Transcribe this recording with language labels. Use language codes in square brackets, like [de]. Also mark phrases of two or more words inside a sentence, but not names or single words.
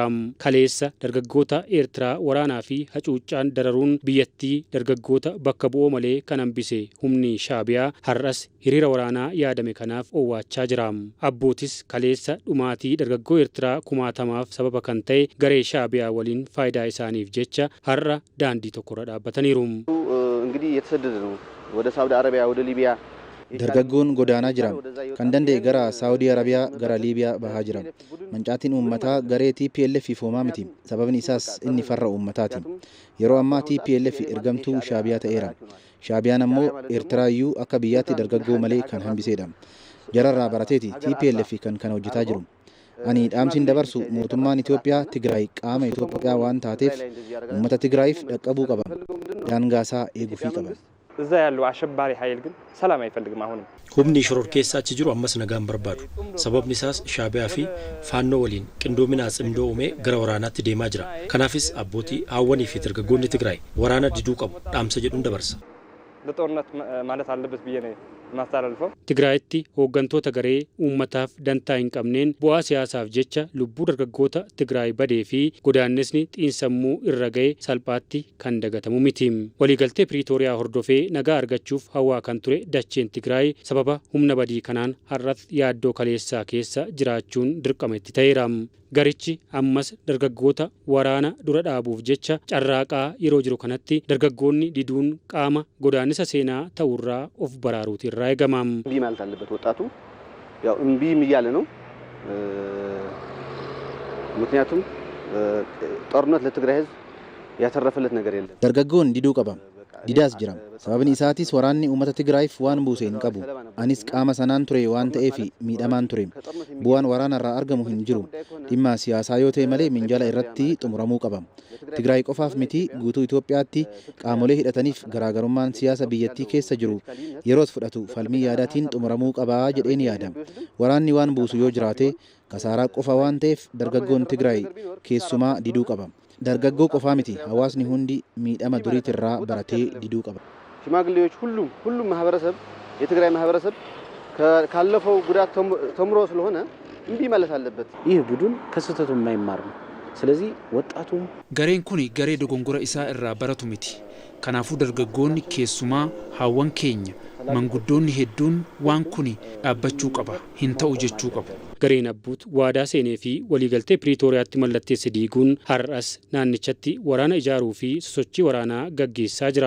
[om] Kaleessa dargaggoota Eertiraa waraanaa fi hacuuccaan dararuun biyyattii dargaggoota bakka bu'oo malee kan hambise humni Shaabiyaa har'as hiriira waraanaa yaadame kanaaf owwaachaa jira. Abbuutis kaleessa dhumaatii dargaggoo Eertiraa 10,000 sababa kan ta'e garee Shaabiyaa waliin faayidaa isaaniif jecha har'a daandii tokkorra dhaabbataniiru. [am] እንግዲህ የተሰደደ ነው ወደ ሳውዲ አረቢያ ወደ ሊቢያ [om] dargaggoon godaanaa jiran kan danda'e gara Saawudii Arabiyaa gara Liibiyaa bahaa jiran mancaatiin uummataa garee TPLF foomaa miti sababni isaas inni farra uummataati yeroo ammaa TPLF ergamtuu Shaabiyaa ta'eera Shaabiyaan ammoo Eertiraayyuu akka biyyaatti dargaggoo malee kan hambiseedha jararraa barateeti TPLF kan kana hojjetaa jiru ani dhaamsin dabarsu mootummaan Itoophiyaa Tigraay qaama Itoophiyaa waan taateef uummata Tigraayiif dhaqqabuu qaba daangaasaa eeguufii qaba. [am] እዛ ያለው አሸባሪ ኃይል ግን ሰላም አይፈልግም። አሁንም [om] humni shororkeessaa achi jiru ammas nagaan barbaadu. Sababni isaas Shaabiyaa fi Faannoo waliin qindoominaa cimdoo uumee gara waraanaatti deemaa jira. Kanaafis abbootii haawwanii fi dargaggoonni Tigraay waraana diduu qabu dhaamsa jedhuun dabarsa. [am] ለጦርነት ማለት አለበት ብዬ ነው ማስተላለፈው። [om] Tigraayitti hooggantoota garee uummataaf dantaa hin qabneen bu'aa siyaasaaf jecha lubbuu dargaggoota Tigraay badee fi godaannisni xiinsammuu irra ga'e salphaatti kan dagatamu miti. Waliigaltee Piriitooriyaa hordofee nagaa argachuuf hawaa kan ture dacheen Tigraay sababa humna badii kanaan har'as yaaddoo kaleessaa keessa jiraachuun dirqama itti ta'eera. Garichi ammas dargaggoota waraana dura dhaabuuf jecha carraaqaa yeroo jiru kanatti dargaggoonni diduun qaama godaannisa seenaa ta'urraa of baraaruuti irraa eegama. [am] እምቢ ማለት አለበት ወጣቱ ያው እምቢም እያለ ነው ምክንያቱም ጦርነት ለትግራይ ህዝብ ያተረፈለት ነገር የለም [om] dargaggoon diduu qaba didaas jira sababni isaatis waraanni uummata Tigraayiif waan buuse hin qabu anis qaama sanaan ture waan ta'eef miidhamaan ture bu'aan waraanarraa argamu hin jiru dhimma siyaasaa yoo ta'e malee minjaala irratti xumuramuu qaba Tigraay qofaaf miti guutuu Itoophiyaatti qaamolee hidhataniif garaagarummaan siyaasa biyyattii keessa jiru yeroos fudhatu falmii yaadaatiin xumuramuu qaba jedheen yaada waraanni waan buusu yoo jiraate kasaaraa qofa waan ta'eef dargaggoon Tigraay keessumaa diduu qaba dargaggoo qofa miti hawaasni hundi miidhama duriitirraa baratee diduu qaba. [am] ሽማግሌዎች ሁሉም ማህበረሰብ የትግራይ ማህበረሰብ ካለፈው ጉዳት ተምሮ ስለሆነ እንቢ ማለት አለበት። ይህ ቡድን ከስተቱ የማይማር ነው። ስለዚህ ወጣቱም [om] gareen kun garee dogongora isaa irraa baratu miti kanaafuu dargaggoonni keessumaa haawwan keenya manguddoonni hedduun waan kun dhaabbachuu qaba hin ta'u jechuu qabu. Gareen Abbuut waadaa seenee fi waliigaltee Piriitooriyaatti mallatteesse diiguun har'as naannichatti waraana ijaaruu fi sosochii waraanaa gaggeessaa jira.